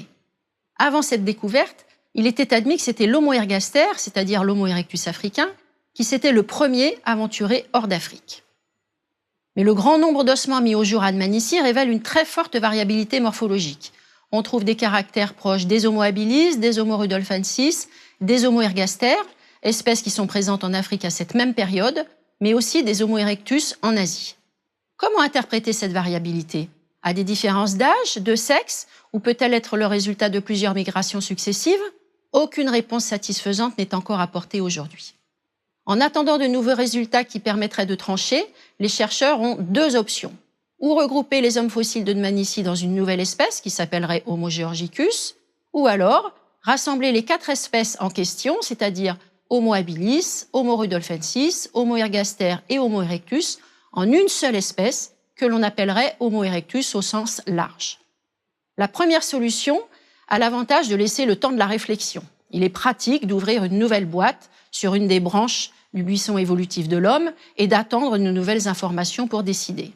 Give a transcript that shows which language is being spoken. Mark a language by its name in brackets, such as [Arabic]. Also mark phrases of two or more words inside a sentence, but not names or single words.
[French] Avant cette découverte, il était admis que c'était l'Homo ergaster, c'est-à-dire l'Homo erectus africain, qui s'était le premier aventuré hors d'Afrique. Mais le grand nombre d'ossements mis au jour à Dmanisi révèle une très forte variabilité morphologique. On trouve des caractères proches des Homo habilis, des Homo rudolfensis, des Homo ergaster, espèces qui sont présentes en Afrique à cette même période, mais aussi des Homo erectus en Asie. Comment interpréter cette variabilité? À des différences d'âge, de sexe, ou peut-elle être le résultat de plusieurs migrations successives? Aucune réponse satisfaisante n'est encore apportée aujourd'hui. En attendant de nouveaux résultats qui permettraient de trancher, les chercheurs ont 2 options. Ou regrouper les hommes fossiles de Dmanisi dans une nouvelle espèce qui s'appellerait Homo georgicus, ou alors rassembler les 4 espèces en question, c'est-à-dire Homo habilis, Homo rudolfensis, Homo ergaster et Homo erectus, en une seule espèce que l'on appellerait Homo erectus au sens large. La première solution a l'avantage de laisser le temps de la réflexion. Il est pratique d'ouvrir une nouvelle boîte sur une des branches du buisson évolutif de l'homme et d'attendre de nouvelles informations pour décider.